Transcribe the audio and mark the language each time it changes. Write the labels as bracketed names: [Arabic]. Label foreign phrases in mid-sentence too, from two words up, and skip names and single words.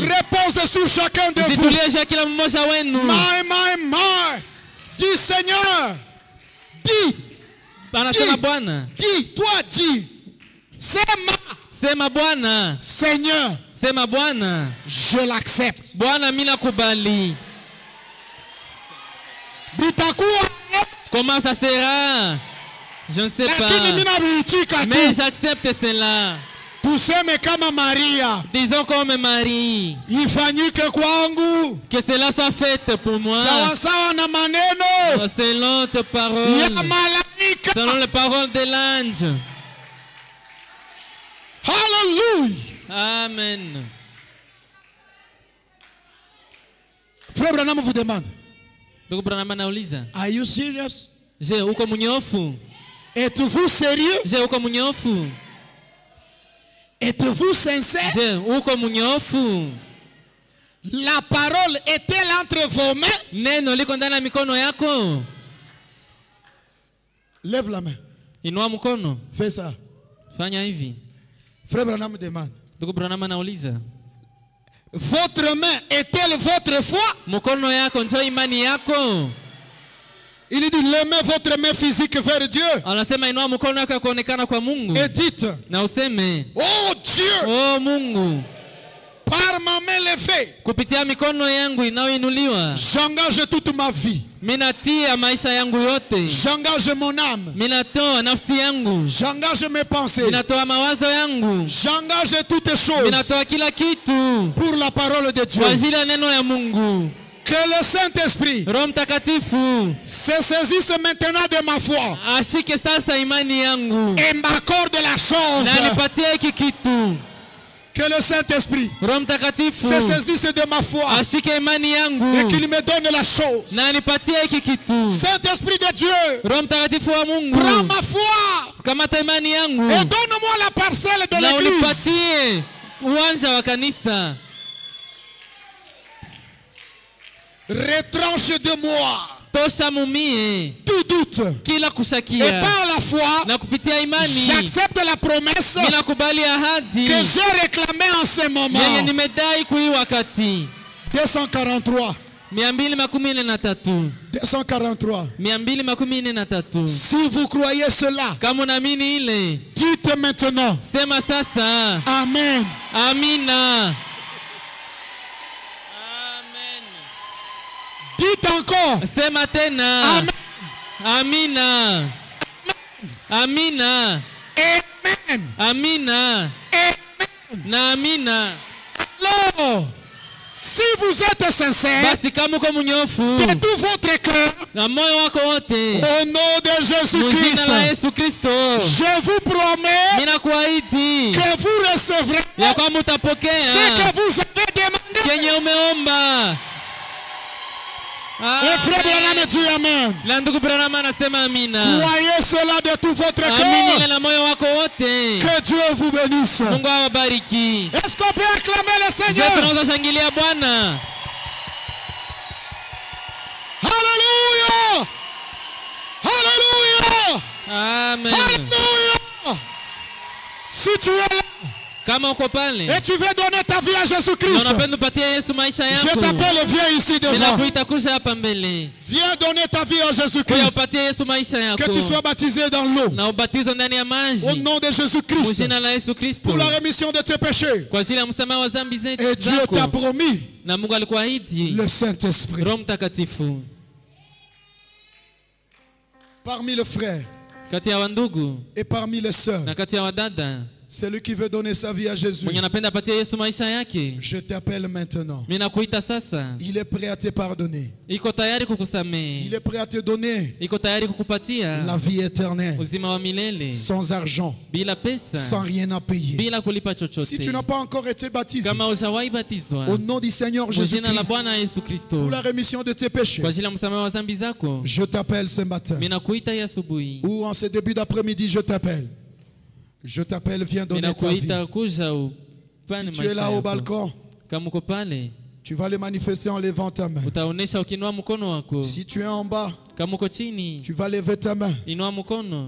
[French] repose sur chacun de vous. [Swahili] zitulie juu ya kila mmoja wenu. [French] My. Dis Seigneur. Dis. [Swahili] Anasema [French] Dis. [Swahili] Bwana, [French] Dis. Toi dis. [Swahili] sema Bwana, [French] Seigneur, [Swahili] sema Bwana, [French] je l'accepte. [Swahili] Bwana mimi nakubali. Bitakuwa. [French] Comment ça sera? Je ne sais [Swahili] Lakini mimi [French] pas. [Swahili] nabiitika [French] Mais tu. j'accepte cela. [Swahili] Tuseme kama Maria. [French] Disons comme Marie, [Swahili] Ifanyike kwangu. [French] que cela soit fait pour moi [Swahili] Sawa sawa na maneno [French] selon tes [Swahili] ya [French] paroles, [Swahili] malaika. [French] selon les paroles de l'ange. Hallelujah. Amen. Frère Branham vous demande. [Swahili] Ndugu Branham anauliza, [English] Are you serious? [Swahili] je, uko mnyofu? [French] Êtes-vous sérieux? [Swahili] Je, uko mnyofu? [French] Êtes-vous sincère? [Swahili] Je, uko mnyofu? [French] La parole est-elle entre vos mains? [Swahili] Neno liko ndani ya mikono yako? [French] Lève la main. [Swahili] Inua mkono. [French] Fais ça. [Swahili] Fanya hivi. [French] Frère Branham demande. [Swahili] Ndugu Branham anauliza, [French] Votre main est-elle votre foi? [Swahili] mkono yako ndio imani yako? [French] Il dit levez votre main physique vers Dieu [Swahili] Anasema inua mkono yako ya kuonekana kwa Mungu [French] et dites, [Swahili] na useme, [French] oh Dieu, [Swahili] oh Mungu, [French] par ma main levée, [Swahili] kupitia mikono yangu inayoinuliwa [French] j'engage toute ma vie. [Swahili] mimi natia maisha yangu yote, [French] J'engage mon âme. [Swahili] mimi natoa nafsi yangu, [French] J'engage mes pensées. [Swahili] mimi natoa mawazo yangu, [French] J'engage toutes [Swahili] mimi [French] choses [Swahili] natoa kila kitu [French] pour la parole de Dieu. [Swahili] kwa ajili ya neno ya Mungu. [French] Que le Saint-Esprit [Swahili] Roho Mtakatifu [French] se saisisse maintenant de ma foi [Swahili] ashike sasa imani yangu [French] et m'accorde la chose. [Swahili] na nipatie hiki kitu. [French] Que le Saint-Esprit [Swahili] Roho Mtakatifu [French] se saisisse de ma foi [Swahili] ashike imani yangu [French] et qu'il me donne la chose. [Swahili] na nipatie hiki kitu. [French] Saint-Esprit de Dieu, [Swahili] Roho Mtakatifu wa Mungu, [French] prends ma foi [Swahili] kamata imani yangu [French] et donne-moi la parcelle de [Swahili] na [French] l'église. [Swahili] unipatie uwanja wa kanisa. [French] Retranche de moi [Swahili] Tosha mumie [French] tout doute. [Swahili] kila [French] Et [Swahili] kushakia, [French] par la foi, [Swahili] na kupitia imani [French] j'accepte la promesse [Swahili] ninakubali ahadi [French] que j'ai réclamée en ce [Swahili] yenye [French] moment. [Swahili] nimedai kui wakati. 243. 243 243. [French] Si vous croyez cela, [Swahili] Kama unaamini ile, [French] dites maintenant. [Swahili] sema sasa [French] Amen. [Swahili] amina. [French] Dites encore. [Swahili] Sema tena [French] Amen. [Swahili] amina. Amina. [French] Amen. [Swahili] Amina. [French] Amen. [Swahili] Na amina. [French] Alors, si vous êtes sincère [Swahili] Basi kama uko mnyofu [French] de tout votre cœur, [Swahili] na moyo wako wote, [French] au nom de [Swahili] mjina la [French] Jésus-Christ, [Swahili] Yesu Kristo, [French] je vous promets [Swahili] ninakuahidi [French] que vous recevrez [Swahili] ya kwamba [French] ce [Swahili] utapokea [French] que vous avez demandé. [Swahili] kenye umeomba. [French] Et frère Branham dit Amen. [Swahili] Na ndugu Branham anasema amina. [French] Croyez cela de tout votre [Swahili] Amini ile [French] cœur. [Swahili] na moyo wako wote. [French] Que Dieu vous bénisse. [Swahili] Mungu awabariki. [French] Est-ce qu'on peut acclamer le [Swahili] Je, [French] Seigneur? [Swahili] tunaweza shangilia Bwana. [French] Alléluia. Alléluia. Amen. Alléluia. Si tu es là [Swahili] Kama uko pale [French] et tu veux donner ta vie à [Swahili] na [French] Jésus-Christ, [Swahili] unapenda upatie Yesu maisha [French] je [Swahili] yako, [French] t'appelle, viens ici devant. [Swahili] ninakuita kuja hapa mbele. [French] Viens donner ta vie à [Swahili] Kuja [French] Jésus-Christ. [Swahili] upatie Yesu maisha yako [French] Que tu sois baptisé dans l'eau. [Swahili] na ubatizo ndani ya [French] Au [Swahili] maji [French] nom de Jésus-Christ. [Swahili] mjina la Yesu Kristo, [French] Pour la rémission de tes péchés. [Swahili] kwa ajili ya msamaha wa dhambi zetu [French] Et Dieu t'a [Swahili] zako. [French] promis [Swahili] Na Mungu alikuahidi [French] le Saint-Esprit. [Swahili] Roho Mtakatifu. [French] Parmi les frères [Swahili] Kati ya wandugu [French] et parmi les sœurs, [Swahili] na kati ya wadada, [French] Celui qui veut donner sa vie à Jésus, [Swahili] mwenye anapenda apatie Yesu maisha yake, [French] je t'appelle maintenant. [Swahili] mimi nakuita sasa. [French] Il est prêt à te pardonner. [Swahili] Iko tayari [French] Il [Swahili] kukusamehe, [French] est prêt à te donner [Swahili] iko tayari kukupatia [French] la vie éternelle, [Swahili] uzima wa milele [French] sans argent, [Swahili] bila pesa, [French] sans rien à payer. [Swahili] bila kulipa [French] Si tu [Swahili] chochote. [French] n'as pas encore été baptisé, [Swahili] Kama hujawahi batizwa, [French] au nom du Seigneur [Swahili] kwa jina la [French] Jésus-Christ, [Swahili] Bwana Yesu Kristo, [French] pour la rémission de tes péchés, [Swahili] kwa ajili ya msamaha wa dhambi zako, [French] je t'appelle ce matin. [Swahili] mimi nakuita hii asubuhi. [French] Ou en ce début d'après-midi, je t'appelle. Je t'appelle, viens [Swahili] Mimi [French] donner ta vie. [Swahili] nakuita kuja upane [French] Si tu es là [Swahili] maisha [French] au [Swahili] yako. [French] balcon, [Swahili] Kama uko pale, [French] tu vas le manifester en levant ta main. [Swahili] utaonesha ukinua mkono wako. [French] Si tu es en bas, [Swahili] Kama uko chini, [French] tu vas lever ta main [Swahili] inua mkono